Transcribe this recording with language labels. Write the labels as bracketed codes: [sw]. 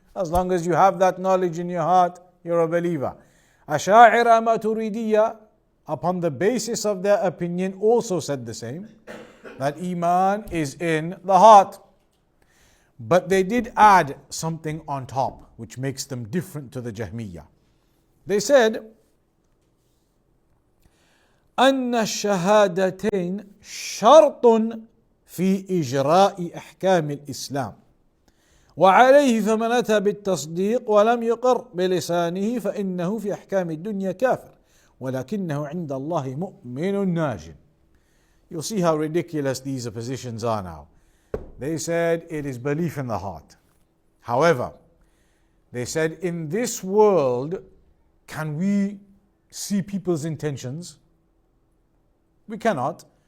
[en] As long as you have that knowledge in your heart, you're a believer. Asha'ira Maturidiyya, upon the basis of their opinion, also said the same, that Iman is in the heart. But they did add something on top, which makes them different to the Jahmiyyah. They said, [ar] أن الشهادتين شرط في إجراء أحكام الإسلام وعليه فمن أتى بالتصديق ولم يقر بلسانه فإنه في أحكام الدنيا كافر ولكنه عند الله مؤمن ناج. [en] You'll see how ridiculous these positions are now. They said it is belief in the heart. However, they said in this world, can we see people's intentions? We cannot.